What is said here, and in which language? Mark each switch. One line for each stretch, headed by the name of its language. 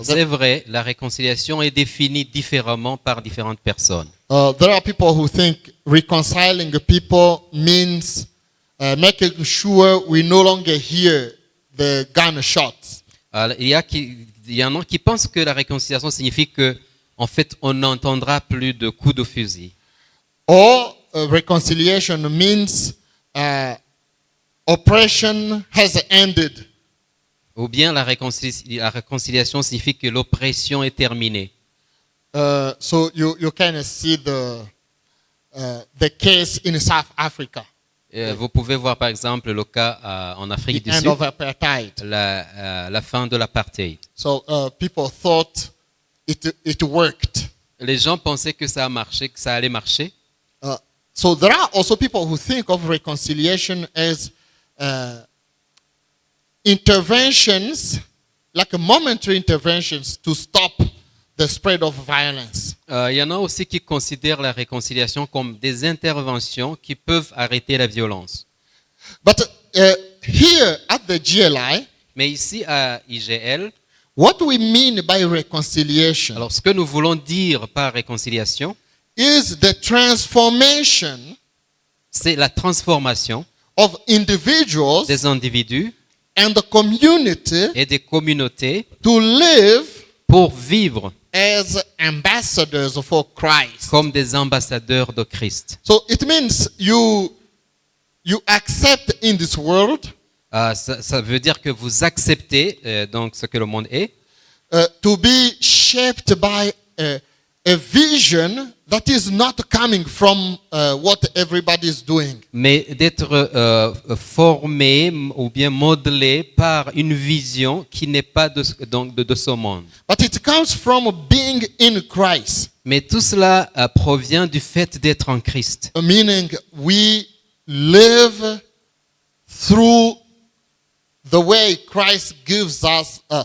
French: C'est vrai, la réconciliation est définie différemment par différentes personnes.
English: There are people who think reconciling people means making sure we no longer hear the gunshots.
French: Alors, il y en a qui pensent que la réconciliation signifie que, en fait, on n'entendra plus de coups de fusil.
English: Or reconciliation means oppression has ended.
French: Ou bien la réconciliation signifie que l'oppression est terminée.
English: So you can see the case in South Africa.
French: Vous pouvez voir par exemple le cas en Afrique
English: The
French: du
English: end
French: Sud,
English: of apartheid.
French: la fin de l'apartheid.
English: So people thought it worked.
French: Les gens pensaient que ça a marché, que ça allait marcher.
English: So there are also people who think of reconciliation as interventions, like momentary interventions to stop the spread of violence.
French: Il y en a aussi qui considèrent la réconciliation comme des interventions qui peuvent arrêter la violence.
English: But here at the GLI,
French: Mais ici à IGL,
English: what we mean by reconciliation
French: alors ce que nous voulons dire par réconciliation,
English: is the transformation
French: c'est la transformation
English: of individuals
French: des individus
English: and the community
French: et des communautés
English: to live
French: pour vivre
English: as ambassadors for Christ.
French: comme des ambassadeurs de Christ.
English: So it means you accept in this world
French: Ça veut dire que vous acceptez donc ce que le monde est,
English: to be shaped by a vision that is not coming from what everybody is doing.
French: mais d'être formé ou bien modelé par une vision qui n'est pas de ce monde.
English: But it comes from being in Christ,
French: Mais tout cela provient du fait d'être en Christ.
English: meaning we live through the way Christ gives us.